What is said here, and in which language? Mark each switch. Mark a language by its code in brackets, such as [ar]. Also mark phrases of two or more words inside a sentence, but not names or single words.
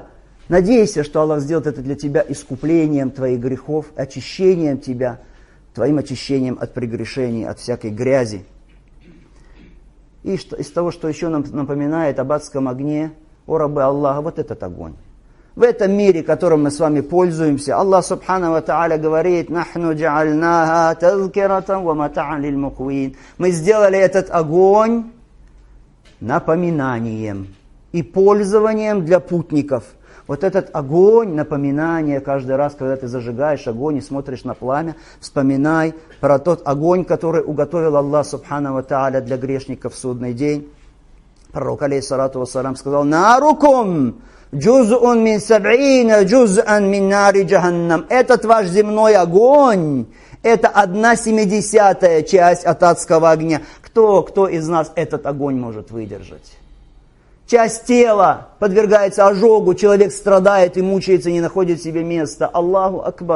[ru] Надейся, что Аллах сделает это для тебя искуплением твоих грехов, очищением тебя, твоим очищением от прегрешений, от всякой грязи. И из того, что еще нам напоминает об адском огне, о рабы Аллаха, вот этот огонь. В этом мире, которым мы с вами пользуемся, [ar] الله سبحانه وتعالى [ru] говорит: [ar] «نحن جعلناها تذكرة ومتاعا للمقوين». [ru] Мы сделали этот огонь напоминанием и пользованием для путников. Вот этот огонь, напоминание, каждый раз, когда ты зажигаешь огонь и смотришь на пламя, вспоминай про тот огонь, который уготовил [ar] الله سبحانه وتعالى [ru] для грешников в судный день. Пророк [ar] عليه الصلاة والسلام [ru] сказал: [ar] «ناركم جزء من سبعين جزءا من نار جهنم». [ru] Этот ваш земной огонь, это 1/70 часть от адского огня. Кто из нас этот огонь может выдержать? Часть тела подвергается ожогу, человек страдает и мучается, не находит себе места. [ar] الله أكبر.